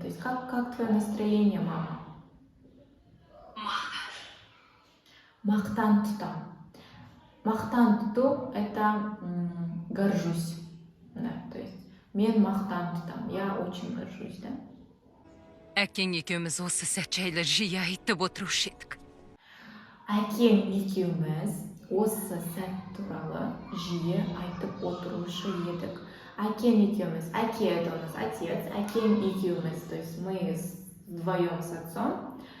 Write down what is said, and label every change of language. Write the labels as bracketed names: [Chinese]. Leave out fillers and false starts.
[Russian] То есть как твое настроение, мама? [Kazakh] Мақтан тұтам. Мақтан тұту [Russian] это горжусь. Да, то есть [Kazakh] мен мақтан тұтам. [Russian] Я очень горжусь, да. [Kazakh] Әкең екеуміз осы сәт жайлы жиі айтып отырушы едік. Әкем екеуміз осы сәт туралы жиі айтып отырушы едік. [Russian] Әкем екеуміз, әке это у нас отец, әкем екеуміз, то есть мы вдвоем с отцом.